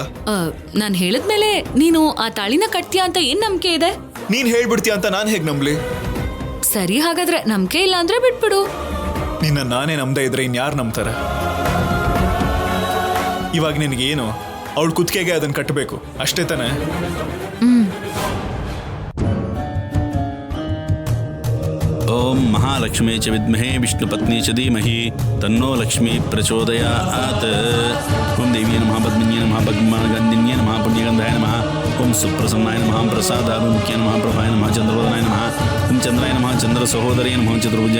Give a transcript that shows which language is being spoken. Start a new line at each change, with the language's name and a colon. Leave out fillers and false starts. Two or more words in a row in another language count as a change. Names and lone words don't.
Kannada: ನಾನು ಹೇಳಿದ್ಮೇಲೆ ನೀನು ಆ ತಾಳಿನ ಕಟ್ತೀಯಾ ಅಂತ ಏನ್ ನಂಬಿಕೆ ಇದೆ? ನೀನ್ ಹೇಳ್ಬಿಡ್ತೀಯ ಅಂತ ನಾನು ಹೇಗ್ ನಂಬ್ಲಿ? ಸರಿ, ಹಾಗಾದ್ರೆ ನಂಬಿಕೆ ಇಲ್ಲ ಅಂದ್ರೆ ಬಿಟ್ಬಿಡು. ನಿನ್ನ ನಾನೇ ನಂಬದೇ ಇದ್ರೆ ಇನ್ಯಾರು ನಂಬ್ತಾರೆ? ಇವಾಗ ನಿನಗೇನು, ಅವಳ ಕುತ್ತಿಗೆಗೆ ಅದನ್ನ ಕಟ್ಟಬೇಕು ಅಷ್ಟೇ ತಾನೆ?
Sanskrit: ओम महालक्ष्मी च विद्महे विष्णुपत्नी च धीमहि तन्नो लक्ष्मी प्रचोदयात् ओम देवी नमः पद्मिन्यै नमः पद्मगन्धिन्यै नमः पुण्यगन्धाय नमः ओम सुप्रसन्नाय नमः प्रसादाभिमुख्याय नमः प्रभाय नमः चंद्रवदनाय नमः ओम चंद्राय नमः चंद्रसहोदराय नमः चतुर्भुजाय